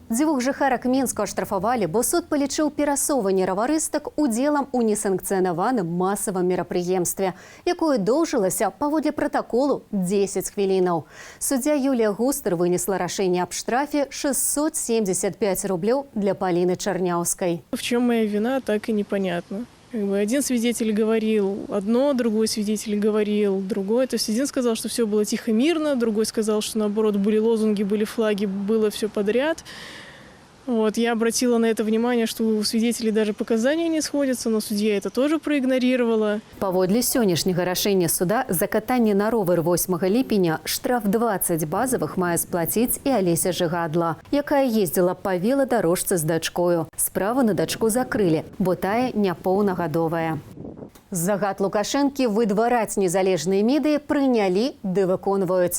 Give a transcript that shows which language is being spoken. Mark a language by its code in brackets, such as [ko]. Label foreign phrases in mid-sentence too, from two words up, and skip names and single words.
[be] Дзвюх жыхарак Мінску аштрафавалі, бо суд палічыў перасоўванне раварыстак удзелам у несанкцыянаваным масавым мерапрыемстве, якое доўжылася паводле пратаколу 10 хвілінаў. Суддзя Юлія Густер вынесла рашэнне аб штрафе 675 рублёў для Полины Черняўскай. [ru] В чем моя вина, так и непонятно. Один свидетель говорил одно, другой свидетель говорил другое. То есть один сказал, что все было тихо, мирно, другой сказал, что наоборот были лозунги, были флаги, было все подряд. Я обратила на это внимание, что у свидетелей даже показания не сходятся, но судья это тоже проигнорировала. [be] Паводле сённяшняга рашэння суда за катанне на ровер 8 ліпеня штраф 20 базовых мае сплаціць і Алеся Жыгадла, якая ездзіла па веладарожцы з дачкою. Справу на дачку закрылі, бо тая няпоўнагадовая. Загад Лукашэнкі выдвараць незалежныя медыі прынялі ды выконваюць.